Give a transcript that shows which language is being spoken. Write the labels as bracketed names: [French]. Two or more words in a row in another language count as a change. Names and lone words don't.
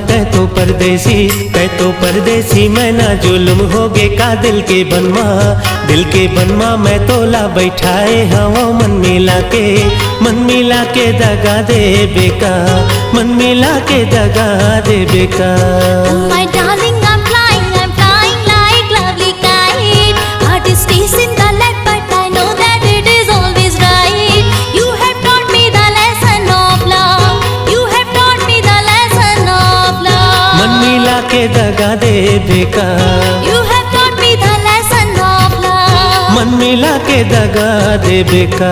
[Chhattisgarhi] कह तो परदेसी मैं ना जुल्म होगे का दिल के बनवा, दिल के बनवा मैं तोला बैठाए हवा। मन मिला के दगा दे बेका, मन मिला के दगा दे बेका। [English] My darling, I'm flying like lovely kite. Heart is chasing the lead, but I know that it is always right. You have taught me the lesson of love. You have taught me the lesson of love. [Chhattisgarhi] मन मिला के दगा दे बेका, [English] You have taught me the lesson of love. [Chhattisgarhi] मन मिला के दगा दे बेका।